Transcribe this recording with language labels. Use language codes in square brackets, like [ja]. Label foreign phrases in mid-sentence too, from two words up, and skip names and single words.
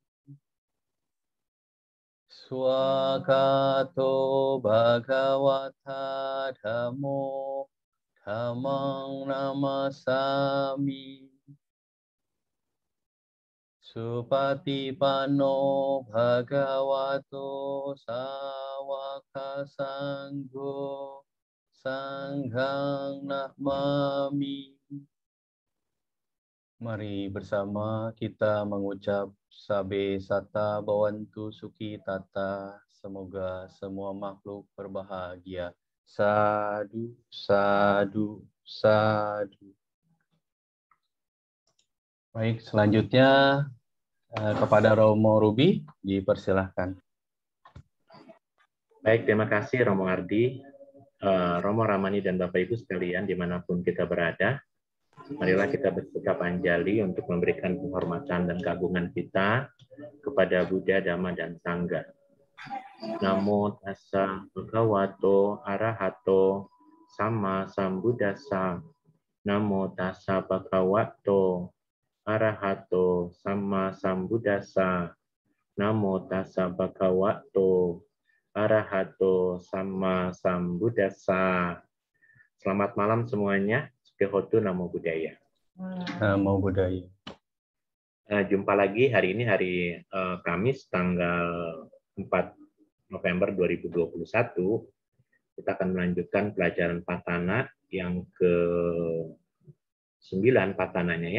[pi] Swakato Bhagavata Dhammo Dhammang Namasami Supatipanno Bhagavato Sawaka Sangho Sanghang Namami. [id] Mari bersama kita mengucap [pi] Sabe Sata Bhavantu Sukhi Tata. [id] Semoga semua makhluk berbahagia. [pi] Sadu, sadu, sadu. [id] Baik, selanjutnya kepada Romo Ruby, dipersilahkan. Baik, terima kasih Romo Ardi, Romo Ramani dan Bapak Ibu sekalian dimanapun kita berada. Marilah kita bersikap anjali untuk memberikan penghormatan dan keagungan kita kepada Buddha, Dhamma, dan Sangha. [pi] Namo tassa bhagavato arahato sama sambuddhassa. Namo tassa bhagavato arahato sama sambuddhassa. Namo tassa bhagavato arahato sama sambuddhassa. [id] Selamat malam semuanya. [pi] Sukihotu, Namo Buddhaya. Namo Buddhaya. [id] Jumpa lagi hari ini hari Kamis tanggal 4 November 2021. Kita akan melanjutkan pelajaran Patana yang ke-9 Patananya ya.